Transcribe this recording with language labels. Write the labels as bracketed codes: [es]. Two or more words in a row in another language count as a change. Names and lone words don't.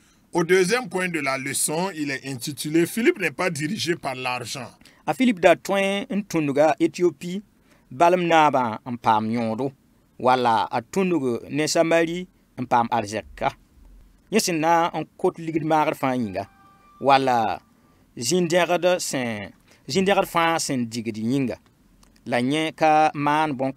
[fr] Au deuxième point de la leçon, il est intitulé « Philippe n'est pas dirigé par l'argent ». [mos] A Philippe da toin n tunuga Éthiopie balam naba n pam yõodo wala a tunugo ne Samari n pam arzɛka yẽ sẽn na n kot ligd maagd fãa yĩnga wala zĩn-dẽgd fãa sẽn digd yĩnga la yẽ ka maan